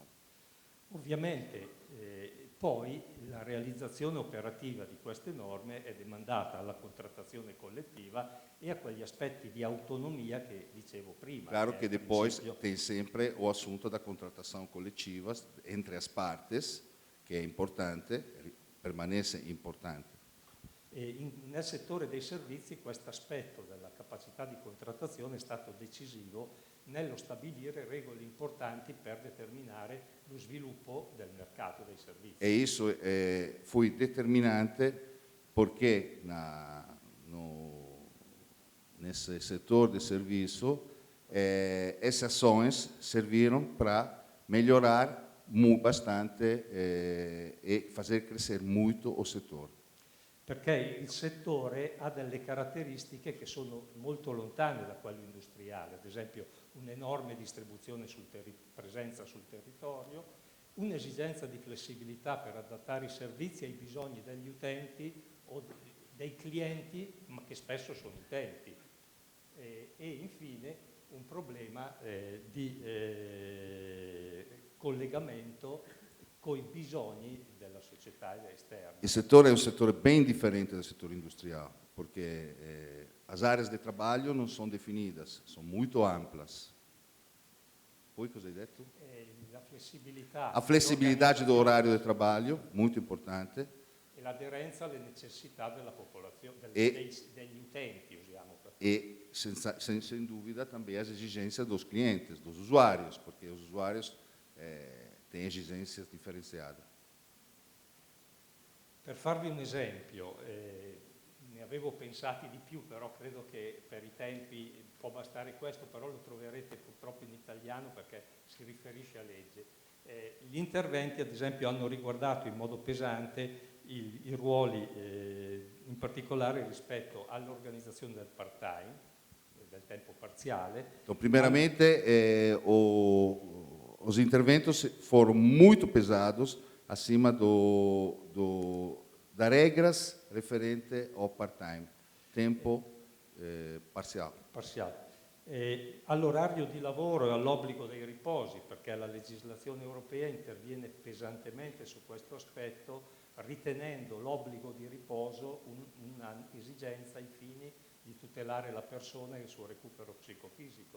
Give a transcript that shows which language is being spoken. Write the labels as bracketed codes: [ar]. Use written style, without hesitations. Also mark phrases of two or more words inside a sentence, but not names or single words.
[it] Ovviamente poi la realizzazione operativa di queste norme è demandata alla contrattazione collettiva e a quegli aspetti di autonomia che dicevo prima. [pt] Claro que depois tem sempre o assunto da contratação coletiva entre as partes, [it] che è importante, [pt] permanece importante. [it] Nel settore dei servizi questo aspetto della capacità di contrattazione è stato decisivo nello stabilire regole importanti per determinare lo sviluppo del mercato dei servizi. [pt] E isso foi determinante porque nesse setor de serviço essas ações serviram para melhorar bastante e fazer crescer muito o setor. [it] Perché il settore ha delle caratteristiche che sono molto lontane da quello industriale, ad esempio un'enorme distribuzione presenza sul territorio, un'esigenza di flessibilità per adattare i servizi ai bisogni degli utenti o dei clienti, ma che spesso sono utenti, e infine un problema di collegamento con i bisogni della società esterna. Il settore è un settore [pt] bem diferente do setor industrial, porque as áreas de trabalho não são definidas, são muito amplas. [it] Poi cosa hai detto? La flessibilità. [pt] A flessibilidade do horário de trabalho, muito importante. [it] E l'aderenza alle necessità della popolazione, degli utenti, usiamo. [pt] E sem dúvida também as exigências dos clientes, dos usuários, porque os usuários têm exigências differenziate. [it] Per farvi un esempio, ne avevo pensati di più, però credo che per i tempi può bastare questo, però lo troverete purtroppo in italiano perché si riferisce a legge. Gli interventi, ad esempio, hanno riguardato in modo pesante i ruoli, in particolare rispetto all'organizzazione del part-time, del tempo parziale. [pt] Então, primeiramente, os interventos foram muito pesados acima da regras referente ao part-time, [it] tempo parziale. All'orario di lavoro e all'obbligo dei riposi, perché la legislazione europea interviene pesantemente su questo aspetto, ritenendo l'obbligo di riposo un'esigenza ai fini di tutelare la persona e il suo recupero psicofisico.